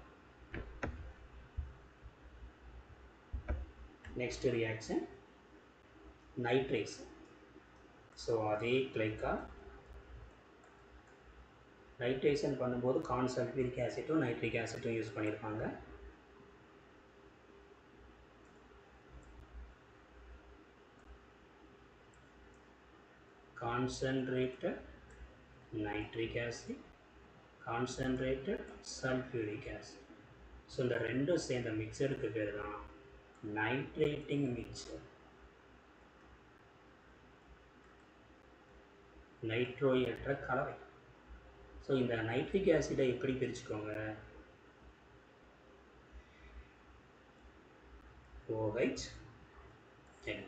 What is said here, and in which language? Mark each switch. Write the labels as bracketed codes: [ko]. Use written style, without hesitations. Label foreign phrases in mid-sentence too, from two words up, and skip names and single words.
[en] next reaction nitration. [ta] ஸோ அதே [en] glycol nitration [ta] பண்ணும்போது கான்சல்ஃபியூரிக் ஆசிட்டும் நைட்ரிக் ஆசிட்டும் யூஸ் பண்ணியிருப்பாங்க. [en] Concentrated nitric acid, concentrated sulfuric acid. [ta] ஸோ இந்த ரெண்டும் சேர்ந்த மிக்சருக்கு பேர் தான் [en] nitrating mixture. [ta] நைட்ரோயற்ற கலவை. ஸோ இந்த நைட்ரிக் ஆசிடை எப்படி பிரிச்சுக்கோங்க? [en] OH N.